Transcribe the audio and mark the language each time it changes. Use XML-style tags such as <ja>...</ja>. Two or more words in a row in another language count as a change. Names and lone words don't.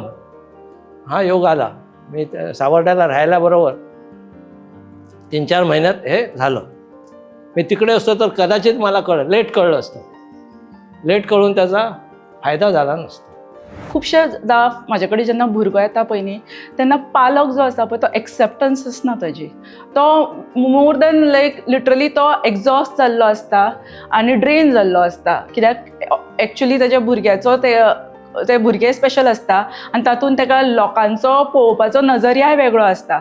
<mr>हा योग आला. मी सावर्ड्याला राहायला बरोबर 3-4 महिन्यात हे झालं. मी तिकडे असतो तर कदाचित मला लेट कळलं असतं. लेट कळून त्याचा फायदा झाला नसता.</mr> <kok>खुबशेदा माझ्याकडे जेन्ना भुरगो येता पळय न्ही, तेन्ना पालक जो आसा पळय तो एक्सेप्टन्स आसना ताजी. तो</kok> <en>more than literally</en> <kok>तो एक्झॉस्ट जाल्लो आसता आनी ड्रेन जाल्लो आसता. कित्याक एक्चुली ताच्या भुरग्याचो ते भुरगे स्पेशल आसता आनी तातूंत ताका लोकांचो पळोवपाचो नजरियाय वेगळो आसता.</kok>